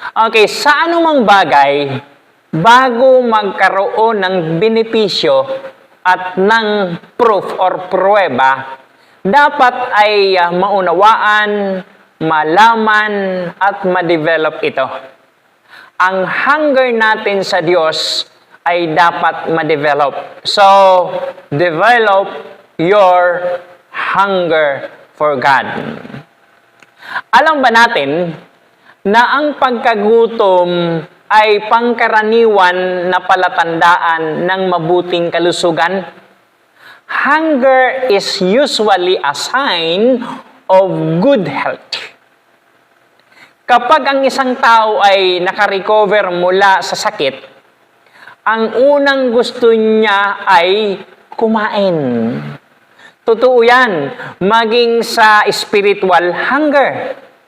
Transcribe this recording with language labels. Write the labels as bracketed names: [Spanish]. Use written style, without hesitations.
[Filipino] Okay, sa anumang bagay, bago magkaroon ng benepisyo at ng proof or pruweba, dapat ay maunawaan, malaman, at ma-develop ito. Ang hunger natin sa Diyos ay dapat ma-develop. [English] So, develop your hunger for God. [Filipino] Alam ba natin na ang pagkagutom ay pangkaraniwan na palatandaan ng mabuting kalusugan? [English] Hunger is usually a sign of good health. [Filipino] Kapag ang isang tao ay nakarecover mula sa sakit, ang unang gusto niya ay kumain. Totoo yan, maging sa spiritual hunger.